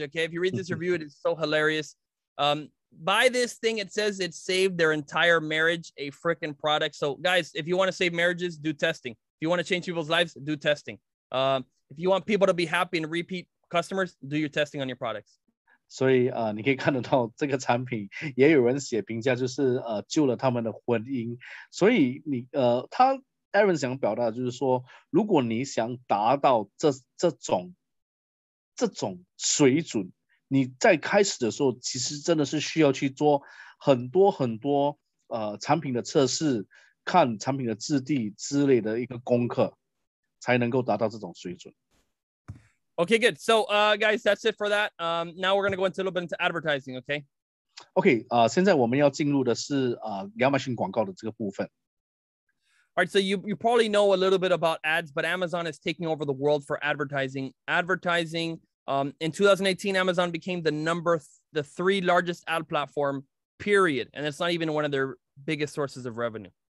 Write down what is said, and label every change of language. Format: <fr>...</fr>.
<en>Okay, if you read this review, it is so hilarious. By this thing, it says it saved their entire marriage, a freaking product. So guys, if you want to save marriages, do testing. If you want to change people's lives, do testing. If you want people to be happy and repeat customers, do your testing on your products.</en> <zh>所以你可以看得到这个产品也有人写评价，就是救了他们的婚姻。所以他 Aaron 想表达的就是说，如果你想达到这种水准，你在开始的时候其实真的是需要去做很多产品的测试，看产品的质地之类的一个功课，才能够达到这种水准。</zh> <en>Okay, good. So, guys, that's it for that. Now we're going to go into a little bit into advertising, okay?</en> <zh>Okay, 现在我们要进入的是亚马逊广告的这个部分。</zh> <en>All right, so you probably know a little bit about ads, but Amazon is taking over the world for advertising. In 2018, Amazon became the 3 largest ad platform, period. And it's not even one of their biggest sources of revenue.</en>